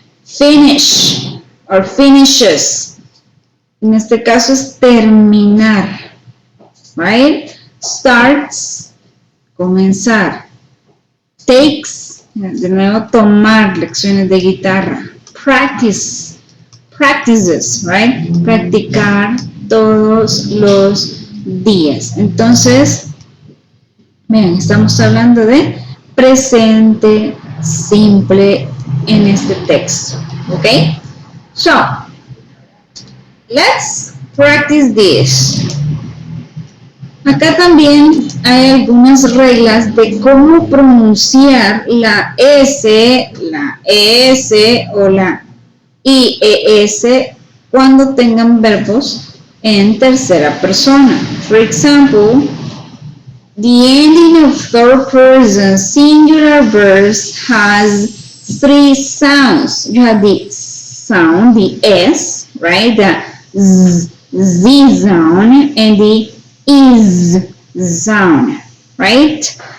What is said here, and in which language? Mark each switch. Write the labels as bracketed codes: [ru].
[es] Finish, or finishes, en este caso es terminar, [en] right? [es] Starts, comenzar. Takes, de nuevo tomar lecciones de guitarra. [en] Practice, practices, right? [es] Practicar todos los días. Entonces, miren, estamos hablando de presente simple en este texto, ¿ok? [en] So, let's practice this. [es] Acá también hay algunas reglas de cómo pronunciar la S, la ES o la IES cuando tengan verbos en tercera persona. [en] For example, the ending of third person singular verbs has 3 sounds. You have the sound, the S, right? The Z sound and the is sound, right?